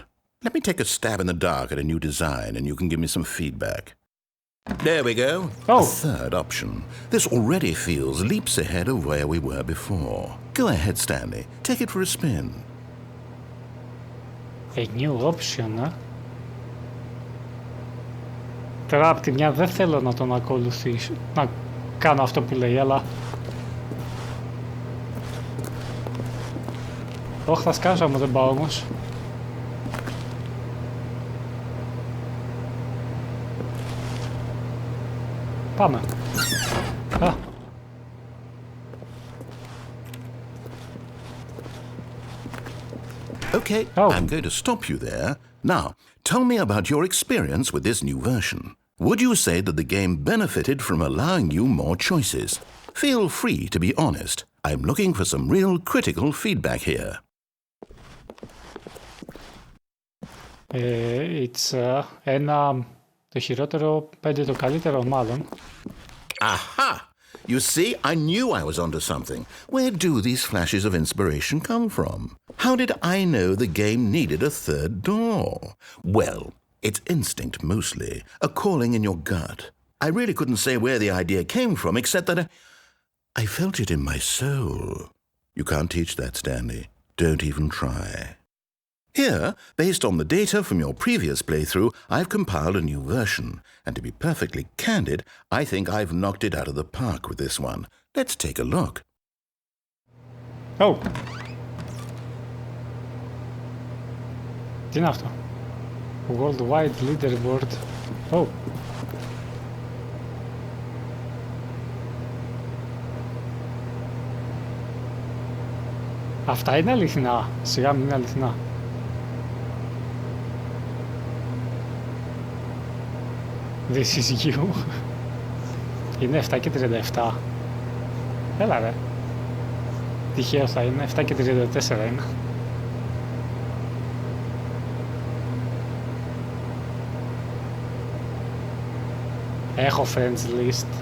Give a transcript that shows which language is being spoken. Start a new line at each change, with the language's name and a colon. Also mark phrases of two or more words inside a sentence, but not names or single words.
English: Let me take a stab in the dark at a new design and you can give me some feedback. There we go. Oh. A third option. This already feels leaps ahead of where we were before. Go ahead, Stanley. Take it for a spin. A new option,
Greek: Τώρα απ' τη μια δεν θέλω να τον ακολουθήσω, να κάνω αυτό που λέει, αλλά... Όχι, θα σκάσω άμα δεν πάω όμως. Πάμε. Α.
English: Okay, Oh. I'm going to stop you there. Now, tell me about your experience with this new version. Would you say that the game benefited from allowing you more choices? Feel free to be honest. I'm looking for some real critical feedback here.
Greek: It's ένα... Το χειρότερο 5 το καλύτερο μάλλον.
English: Aha! You see, I knew I was onto something. Where do these flashes of inspiration come from? How did I know the game needed a third door? Well, it's instinct mostly, a calling in your gut. I really couldn't say where the idea came from, except that I felt it in my soul. You can't teach that, Stanley. Don't even try. Here, based on the data from your previous playthrough, I've compiled a new version. And to be perfectly candid, I think I've knocked it out of the park with this one. Let's take a look.
Greek: Oh. Τι είναι αυτό?
English: Worldwide Leaderboard.
Greek: Oh. Αυτά είναι αληθινά. Σιγά μην είναι αληθινά.
English: This is you.
Greek: Είναι 7 και 37. Έλα ρε. Τυχαίο θα είναι. 7 και 34 είναι. Έχω
English: friends list.